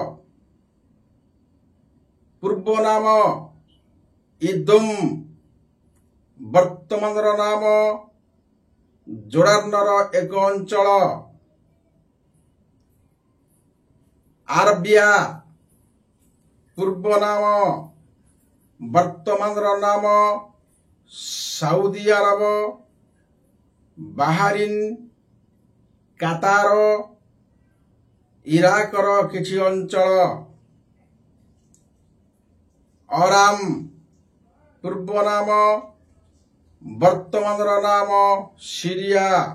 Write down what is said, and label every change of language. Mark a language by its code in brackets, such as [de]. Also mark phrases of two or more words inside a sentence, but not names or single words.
[or] ପୂର୍ବ ନାମ ଇଦୁମ ବର୍ତ୍ତମାନ ନାମ ଜୋର୍ଡାନର ଏକ ଅଞ୍ଚଳ। आरबिया ପୂର୍ବ ନାମ ବର୍ତ୍ତମାନର ନାମ ସାଉଦି ଆରବ, ବାହାରିନ୍, କାତାର, ଇରାକର କିଛି ଅଞ୍ଚଳ। ଅରାମ ପୂର୍ବ ନାମ ବର୍ତ୍ତମାନର ନାମ ସିରିଆ।